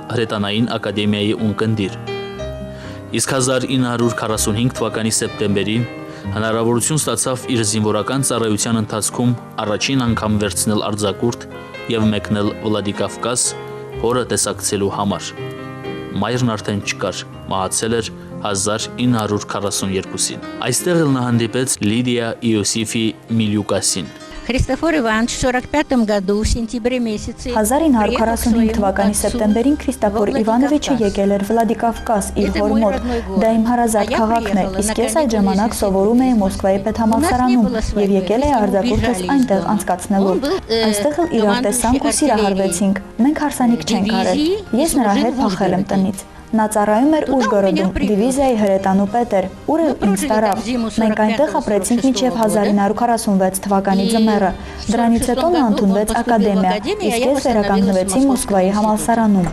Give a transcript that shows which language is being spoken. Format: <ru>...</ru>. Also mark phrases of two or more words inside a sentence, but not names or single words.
<hy>հրետանային ակադեմիայի ունկնդիր։ Իսկ 1945 թվականի սեպտեմբերին հնարավորություն ստացավ իր զինվորական ծառայության ընթացքում առաջին անգամ վերցնել արձակուրդ եւ մեկնել Վլադիկավկազ հորը տեսակցելու համար։ Մայրն արդեն չկար, մահացել էր 1942-ին։ Այստեղ էլ նա հանդիպեց Լիդիա Իոսիֆի Միլյուկասին։</hy> <ru>Христофор Иванович в 1945 году, в сентябре месяце</ru> <hy>1945 թվականի սեպտեմբերին Քրիստափոր Իվանովիչը եկել էր Վլադիկավկազ իր հոր մոտ։ Դա իմ հարազատ քաղաքն է, իսկ ես այդ ժամանակ սովորում էի Մոսկվայի պետհամալսարանում եւ եկել էի արձակուրդս այնտեղ անցկացնելու։ Այստեղ էլ իրար տեսանք ու սիրահարվեցինք։ Մենք հարսանիք չենք արել։ Ես նրա հետ փախել եմ տնից։ Նա ծառայում էր Ուժգորոդում, դիվիզիայի հրետանու պետ էր, ուր էլ ինձ տարավ։ Մենք այնտեղ ապրեցինք մինչև 1946 թվականի ձմեռը։ Դրանից հետո նա ընդունվեց ակադեմիա, իսկ ես վերականգնվեցի Մոսկվայի համալսարանում։</hy>